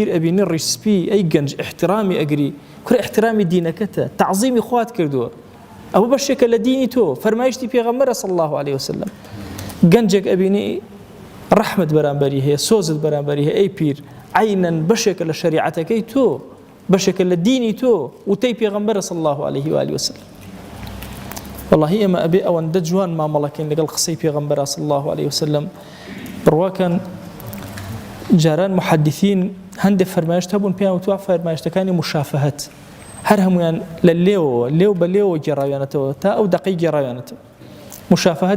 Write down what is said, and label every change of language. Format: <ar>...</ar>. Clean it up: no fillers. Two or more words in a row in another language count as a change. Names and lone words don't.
<ckb>ئەبینی ڕیسپی ئەی گەنج احترامی ئەگری کورە احترامی دینەکەتە تعظیمی خوات کردووە ئەوە بەشێکە لە دینی تۆ فەرمایشتی پێغەمبەرە</ckb> <ar>صلی الله عليه وسلم</ar> <ckb>گەنجێک ئەبینی ڕەحمت بەرامبەری هەیە سۆزت بەرامبەری هەیە ئەی پیر عینەن بەشێکە لە شریعەتەکەی تۆ بەشێکە لە دینی تۆ وتەی پێغەمبەرە</ckb> <ar>صلی الله عليه وآله وسلم</ar> <ckb>والله ئێمە ئەبێ ئەوەندە جوان مامەڵەکەین لەگەڵ قسەی پێغەمبەرە</ckb> <ar>صلی الله عليه وسلم</ar> <ckb>بڕواکەن جاران محەدیثین هەندێک فەرمایشت هەبوون پێیان وتووە فەرمایشتەکانی مشافەهەت هەر هەمویان لە لێو بە لێوە گێڕاویانەتەوە تا ئەو دەقەی گێڕاویانەتەوە مشافەهەت</ckb>